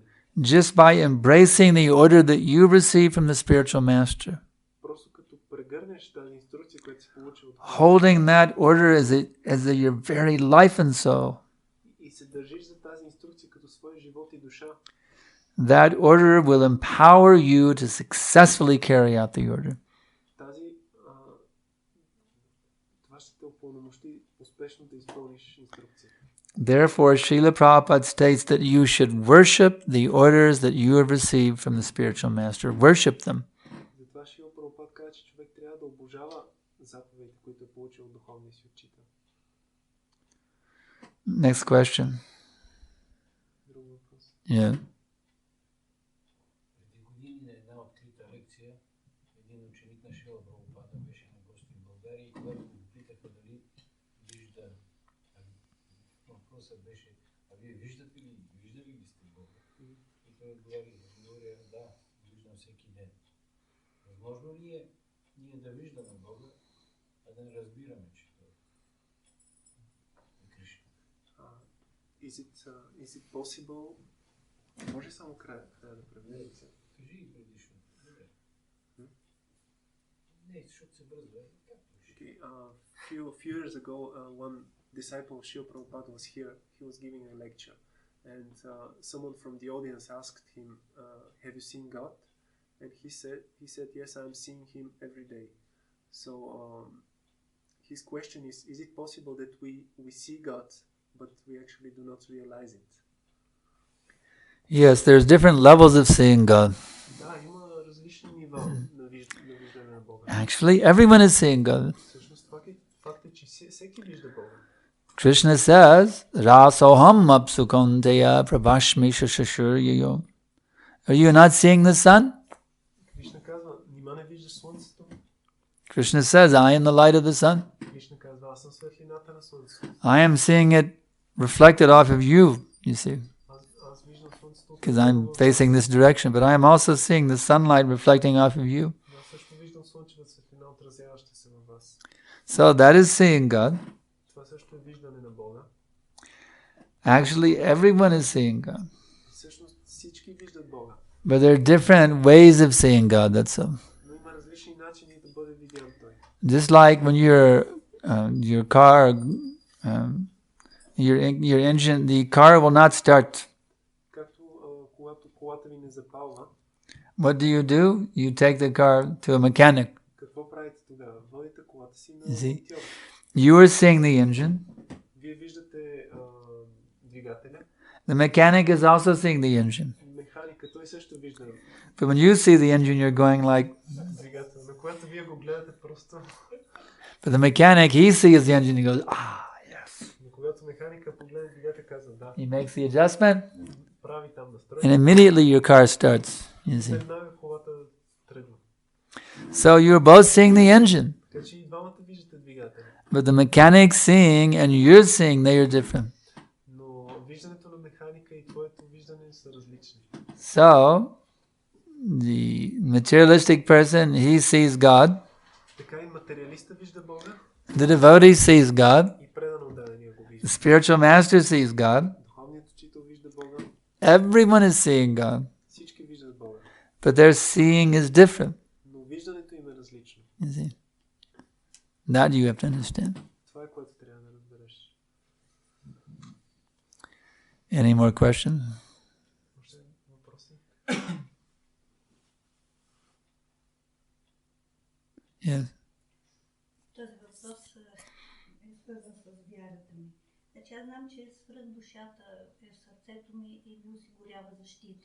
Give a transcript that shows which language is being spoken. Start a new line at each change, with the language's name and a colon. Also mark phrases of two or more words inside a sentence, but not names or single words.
English: just by embracing the order that you receive from the spiritual master.
Bulgarian: Просто като прегърнеш тази инструкция, която си получил от
English: Holding that order as your very life and soul.
Bulgarian: И се държиш за тази инструкция като своя живот и душа.
English: That order will empower you to successfully carry out the order.
Bulgarian: Това ще те упълномощи успешно да изпълниш инструкцията.
English: Therefore, Srila Prabhupada states that you should worship the orders that you have received from the spiritual master. Worship them.
Bulgarian: Затова Шрила Прабхупад казва, че човек трябва да обожава заповедите, които е получил от духовния си учител.
English: Next question.
Bulgarian: Друг въпрос.
English: Yeah.
Bulgarian: Преди години на една открита лекция един ученик на Шрила Прабхупада беше на гости в България и когато го питаха дали вижда, въпросът беше, а вие виждали ли сте Бога? И той отговори, да, виждам всеки ден. Възможно ли е ние да виждаме Бога, а да не разбираме, че Той е Кришна?
English: Is it possible?
Bulgarian: Може само края да преведем. Кажи и предишно. Не, защото се бързва.
English: Okay, few years ago, one disciple of Srila Prabhupada was here. He was giving a lecture, and someone from the audience asked him, "Have you seen God?" And he said, "Yes, I'm seeing Him every day." So his question is it possible that we see God, but we actually do not realize it? Yes, there's different levels of seeing God.
Bulgarian: Да, има различни нива на виждане на Бога.
English: Actually, everyone is seeing God.
Bulgarian: Всъщност факт е, че всеки вижда Бога.
English: Krishna says,
Sanskrit: रसोऽहम् अप्सु कौन्तेय प्रभास्मि शशिसूर्ययोः.
English: Are you not seeing the sun?
Bulgarian: Кришна казва, нима не виждаш слънцето?
English: Krishna says, I am the light of the sun.
Bulgarian: Кришна казва, аз съм светлината на слънцето.
English: I am seeing it reflected off of you, you see.
Bulgarian: Аз виждам слънцето.
English: Because I'm facing this direction, but I am also seeing the sunlight reflecting off of you.
Bulgarian: Аз също виждам слънчева светлина, отразяваща се във вас.
English: So that is seeing God.
Bulgarian: Това също е виждане на Бога.
English: Actually, everyone is seeing God.
Bulgarian: Всъщност всички виждат Бога.
English: But there are different ways of seeing God, that's all.
Bulgarian: Но има различни начини да бъде видян Той.
English: Just like when your car, your engine, the car will not start.
Bulgarian: Както когато колата ви не запалва,
English: What do? You take the car to a mechanic.
Bulgarian: какво правите тогава? Водите колата си на
English: You see?
Bulgarian: монтьор.
English: You are seeing the engine.
Bulgarian: Вие виждате двигателя.
English: The mechanic is also seeing the engine.
Bulgarian: Механика, той също вижда
English: But when you see the engine, you're going like...
Bulgarian: двигател. Но когато вие го гледате просто...
English: But the mechanic, he sees the engine, he goes, yes.
Bulgarian: Но когато механика погледа двигател, казва да.
English: He makes the adjustment,
Bulgarian: Прави там настройка.
English: and immediately your car starts. You see.
Bulgarian: Веднага колата тръгва.
English: So you're both seeing the engine.
Bulgarian: Така че и двамата виждате двигателя.
English: But the mechanic seeing and you're seeing, they are different.
Bulgarian: Но виждането на механика и твоето виждане са различни.
English: So, the materialistic person, he sees God.
Bulgarian: Така и материалиста вижда Бога.
English: The devotee sees God.
Bulgarian: И предано отдадения го
English: The
Bulgarian: вижда.
English: spiritual master sees God.
Bulgarian: Духовният учител вижда Бога.
English: Everyone is seeing God.
Bulgarian: Всички виждат Бога.
English: But their seeing is different.
Bulgarian: Но виждането им е различно.
English: You see. That you have to understand.
Bulgarian: Това е което трябва да разбереш.
English: Any more questions?
Bulgarian: Още въпроси?
English: Yes.
Bulgarian: Този въпрос е свързан с вярата ми. Значи аз знам, че свръх душата е в сърцето ми и ми осигурява защита.